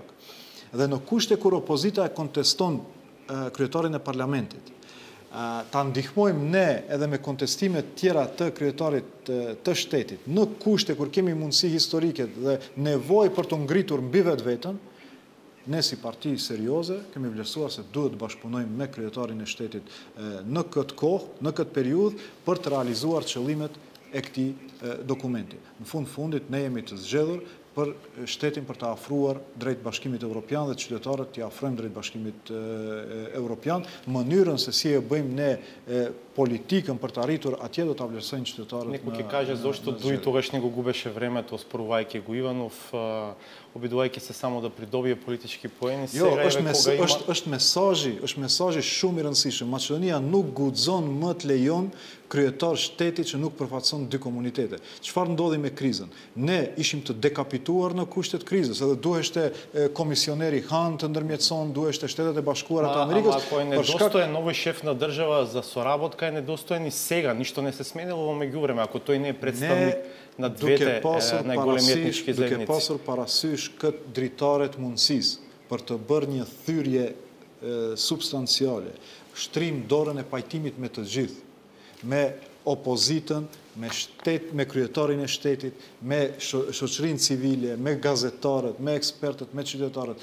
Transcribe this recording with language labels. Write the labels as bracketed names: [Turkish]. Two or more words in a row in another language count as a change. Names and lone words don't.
[Albanian] Dhe në kushte kur opozita e konteston kryetarin e parlamentit, ta ndihmojmë ne edhe me kontestimet tjera të kryetarit të shtetit, në kushte kur kemi mundësi historike dhe nevojë për të ngritur mbi vetveten, ne si parti serioze kemi vlerësuar se duhet të bashkëpunojmë me kryetarin e shtetit në këtë kohë, në këtë periudhë për të realizuar qëllimet e këtij dokumenti. Në fundit ne jemi të zgjedhur për shtetin për të afruar drejt Bashkimit Evropian dhe qytetarët t'i afrojmë drejt Bashkimit Evropian. Mënyrën se si e bëjmë ne politikën për të arritur atje do ta vlerësojnë qytetarët. [Macedonian] Некој ќе каже зошто дуи тогаш не го губеше времето спорувајќи го Иванов, обидувајќи се само да придобие политички поени. [Albanian] Jo, është mesazhi shumë i rëndësishëm. Maqedonia nuk guxon më të lejon kryetar shteti që nuk përfaqëson dy komunitete. Çfarë ndodhi me krizën? Ne ishim të dekapituar në kushtet krizës, edhe duheshte komisioneri Han të ndërmjetëson, duheshte Shtetet e Bashkuara të Amerikës. [Macedonian] Ако е недостоен новој шеф на држава за соработка, е недостоен и сега. Ништо не се сменило во меѓувреме, ако тој не е представник на двете најголеми етнички заедници. [Albanian] Duke pasur parasysh këtë dritaret mundësisë për të bërë një thyrje substanciale, shtrim dorën e pajtimit me të gjithë, me opozitën, me kryetarin e shtetit, me shoqërinë civile, me gazetarët, me ekspertët, me qytetarët.